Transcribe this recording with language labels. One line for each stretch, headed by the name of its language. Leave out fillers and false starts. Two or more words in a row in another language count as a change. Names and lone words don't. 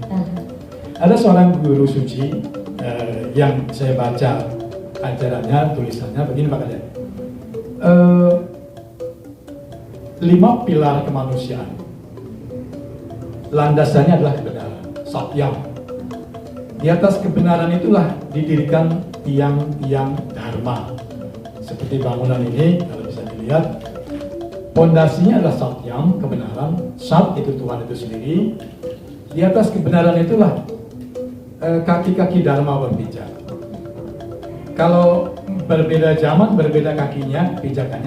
Indonesian: Ada seorang guru suci yang saya baca ajarannya, tulisannya begini makanya. 5 pilar kemanusiaan. Landasannya adalah kebenaran, satyam. Di atas kebenaran itulah didirikan tiang-tiang Dharma. Seperti bangunan ini, kalau bisa dilihat, pondasinya adalah satyam, kebenaran. Sat itu Tuhan itu sendiri. Di atas kebenaran itulah kaki-kaki Dharma berpijak. Kalau berbeda zaman, berbeda kakinya, pijakannya.